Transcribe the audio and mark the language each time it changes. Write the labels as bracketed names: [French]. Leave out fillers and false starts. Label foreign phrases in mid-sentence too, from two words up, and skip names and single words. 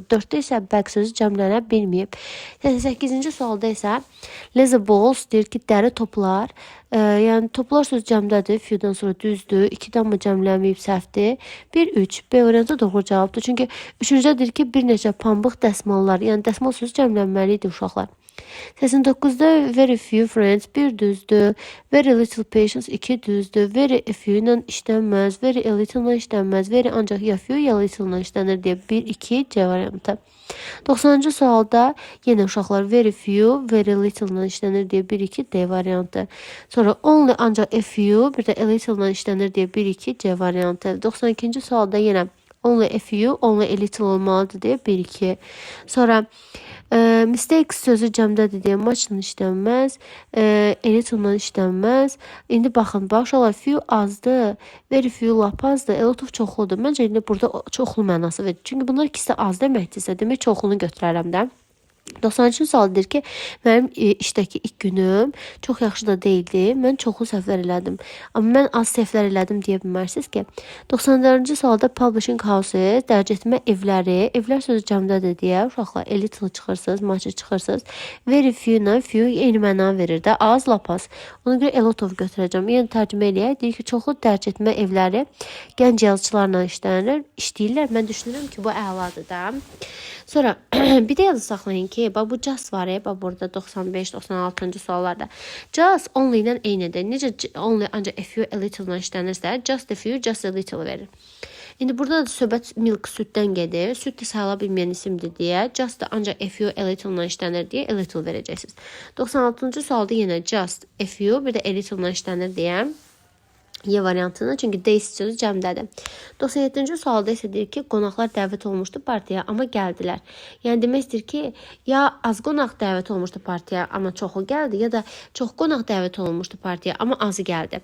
[Azerbaijani] 4-də isə bag sözü cəmlənə bilməyib. 88-ci sualda isə [English] leather balls [Azerbaijani] deyir ki, dəri toplar. Yəni toplar sözü cəmdədir. Few'dan sonra düzdür. 2-dən mı cəmlənməyib səhvdir. 1, 3. B variantı doğru cavabdır. Çünki 3-cüdə deyir ki, bir neçə pambıq dəsmallar. Yəni dəsmal sözü cəmlənməlidir uşaqlar. 89-da [English] very few friends [Azerbaijani] 1 düzdür. [English] Very little patience [Azerbaijani] 2 düzdür. [English] Very a few [Azerbaijani] ilə işlənməz. [English] Very a little [Azerbaijani] ilə işlənməz. Very ancaq ya few ya little ilə işlənir deyə 1, 2 C variantı. 90-cı sualda yenə uşaqlar [English] very few, very little [Azerbaijani] ilə işlənir deyə 1, 2 D variantı. Sonra only ancaq [English] a few, [Azerbaijani] bir də [English] a little [Azerbaijani] ilə işlənir deyə 1, 2 C variantı. 92-ci sualda yenə [English] only a few, only a little [Azerbaijani] olmalıdır deyə 1, 2. Sonra mistakes sözü cəmdədir deyə much-la işlənməz, [English] a little- [Azerbaijani] la işlənməz. İndi baxın, uşaqlar few azdır, [English] very few [Azerbaijani] lap azdır, [English] a lot of [Azerbaijani] çoxludur. Məncə indi burada çoxlu mənası verir. Çünki bunlar ikisi az deməkdirsə, demək çoxlunu götürərəm də. 93-cü sual deyir ki, mənim işdəki ilk günüm çox yaxşı da deyildi. Mən çoxlu səhvlər elədim. Amma mən az səhvlər elədim deyə bilmərsiniz ki. 94-cü sualda [English] publishing houses, [Azerbaijani] dərc etmə evləri, evlər sözü cəmdədir deyə uşaqlar [English] a little [Azerbaijani] çıxırsınız, much çıxırsınız. [English] Very few- [Azerbaijani] la few eyni məna verir də, az, lap az. Ona görə [English] a lot of [Azerbaijani] götürəcəm. Yəni tərcümə eləyək. Deyir ki, çoxlu dərc etmə evləri gənc yazıçılarla işləyirlər. Mən düşünürəm ki, bu əladır da. Sonra bir də yazı saxlayın ki, Bax bu just var bax burada 95-96-cı suallarda. Just only ilə eynidir. Necə only ancaq [English] a few a little [Azerbaijani] ilə işlənirsə, [English] just a few, just a little [Azerbaijani] verir. İndi burada da söhbət milk süddən gedir. Süd də sayıla bilməyən isimdir deyə, just da ancaq [English] a few a little [Azerbaijani] ilə işlənir deyə [English] a little [Azerbaijani] verəcəksiniz. 96-cı sualda yenə [English] just a few, [Azerbaijani] bir də [English] a little [Azerbaijani] ilə işlənir deyə Y variantını, çünki days sözü cəmdədir. 97-ci sualda isə deyir ki, qonaqlar dəvət olmuşdu partiyaya, amma gəldilər. Yəni demək istəyir ki, ya az qonaq dəvət olmuşdu partiyaya, amma çoxu gəldi, ya da çox qonaq dəvət olunmuşdu partiyaya, amma azı gəldi.